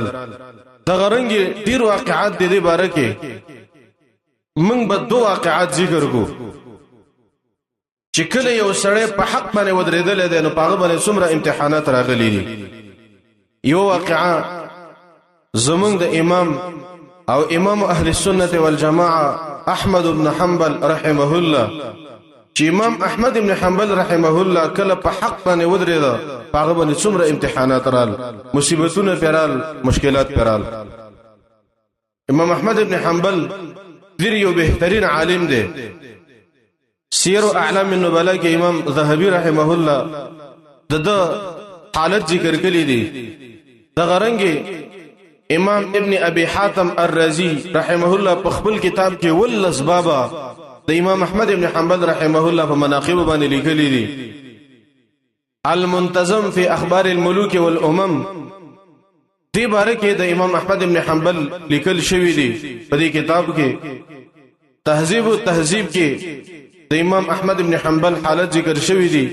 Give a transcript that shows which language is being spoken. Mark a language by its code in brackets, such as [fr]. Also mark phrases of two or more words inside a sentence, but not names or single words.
[ps] دا غرنګ ډیر واقعات د دې باره کې موږ به دوه واقعات ذکر کو چې کله یو سړی په حق باندې ودرېدل دی، نو په هغه باندې څومره امتحانات راغلي دي. یو واقعا زمونږ د امام او امام اهل السنه والجماعه احمد بن حنبل [ar] رحمه الله، [ps] چې امام احمد بن حنبل [ar] رحمه الله [ps] کله په حق باندې ودرېد، په هغه باندې څومره امتحانات رال، مصیبتونه پرال، مشکلات پرال. امام احمد بن حنبل ډیر یو بهترین عالم دی. سیر اعلام النبلاء کې امام ذهبي [ar] رحمه الله [ps] د حالت ذکر کړی دی. د غرنګي امام ابن ابي حاتم الرازي [ar] رحمه الله [ps] په خپل کتاب کې ولس بابا د امام احمد ابن حنبل [ar] رحمه الله [ps] په مناقب باندې لیکلي دي. المنتظم فی اخبار الملوک والامم دې باره کې د امام احمد ابن حنبل لیکل شوی دی. په دې کتاب کې تهذیب او تهذیب کې د امام احمد ابن حنبل حالت ذکر شوی دی.